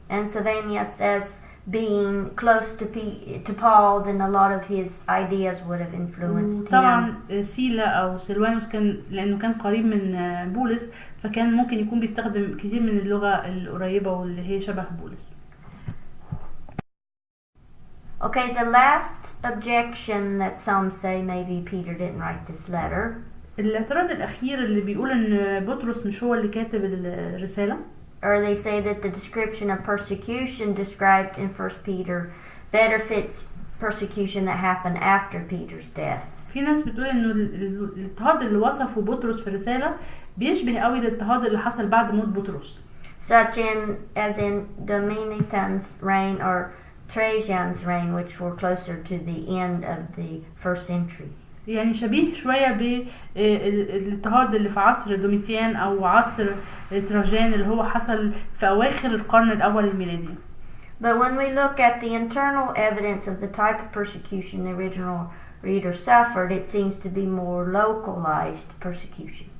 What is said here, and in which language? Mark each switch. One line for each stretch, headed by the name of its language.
English: And Sylvanus as being close to Paul, then a lot of his ideas would have influenced him.
Arabic: طبعا سيلا او سلوانوس كان لانه كان قريب من بولس، فكان ممكن يكون بيستخدم كتير من اللغة القريبة واللي هي شبه بولس.
English: Okay, the last objection that some say maybe Peter didn't write this letter.
Arabic: الاعتراض الأخير اللي بيقول إن بطرس مش هو اللي كاتب الرسالة.
English: Or they say that the description of persecution described in 1 Peter better fits persecution that happened after Peter's death.
Arabic: في ناس بتقول إنه الاضطهاد اللي وصفه بطرس في الرسالة بيشبه قوي الاضطهاد اللي حصل بعد موت بطرس.
English: Such as in Domitian's reign or Trajan's reign, which were closer to the end of the first century.
Arabic: يعني شبيه شوية بالاضطهاد اللي في عصر دوميتيان أو عصر تراجان اللي هو حصل في أواخر القرن الأول الميلادي.
English: But when we look at the internal evidence of the type of persecution the original reader suffered, it seems to be more localized persecution.